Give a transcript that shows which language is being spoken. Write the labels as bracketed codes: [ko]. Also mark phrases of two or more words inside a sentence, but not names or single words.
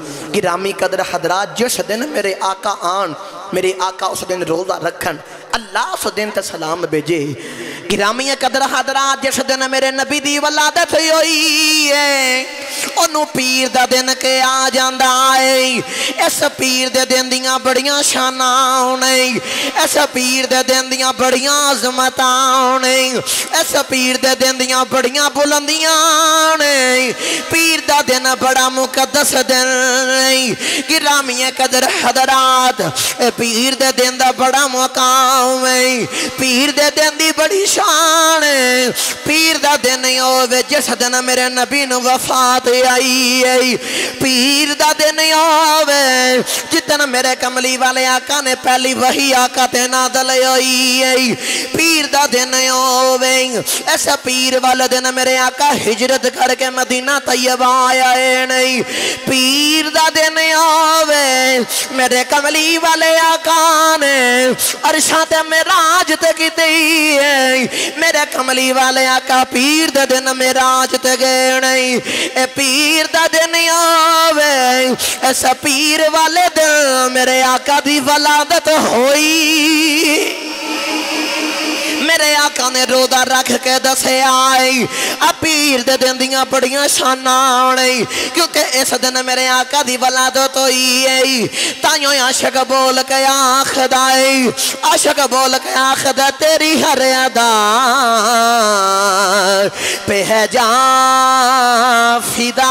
[pa] گرامی قدر حضرات جس دن میرے آقا آن میرے آقا اس دن روزہ رکھن اللہ اس دن تے سلام بھیجے. گرامی قدر حضرات جس دن میرے نبی دی ولادت ہوئی ہے انہوں پیر دا دن کے آ جاندہ آئے. اس پیر دے دن دیاں بڑیاں شاناں ہونے. اس پیر دے دن دیاں بڑیاں عظمتاں ہونے. اس پیر دے دن دیاں بڑیاں بلندیاں ہونے. پیر دا دن بڑا مقدس دن. گرامی قدر حضرات پیر دے دن دا بڑا مقام ہے. پیر دے دن دی بڑی شان ہے. پیر دا دن ہوئے جس دن میرے نبی نے وفات آئی ہے. پیر دا دن ہوئے جتنا میرے کملی والے آقا نے پہلی وحی آقا تے نازل ہوئی ہے. پیر دا دن ہوئے ایسا پیر والے دن میرے آقا ہجرت کر کے مدینہ طیبہ آیا ہے نہیں. پیر دا دن ہوئے میرے کملی والے آقا نے عرشاں تے معراج تے کیتی ہے. میرے کملی والے آقا پیر دے دن معراج تے گئے نہیں. اے پیر دا دن آوے ایسا پیر والے دن میرے آقا دی ولادت ہوئی. میرے آقا نے روزہ رکھ کے دسے آئی پیر دے دن دیاں بڑیاں شاناں ہونے کیونکہ اس دن میرے آقا دی ولادت ہوئی ہے. تائیوں عاشق بول کے آخد آئی عاشق بول کے آخد [ur] تیری ہر ادا پہ ہے جان فدا.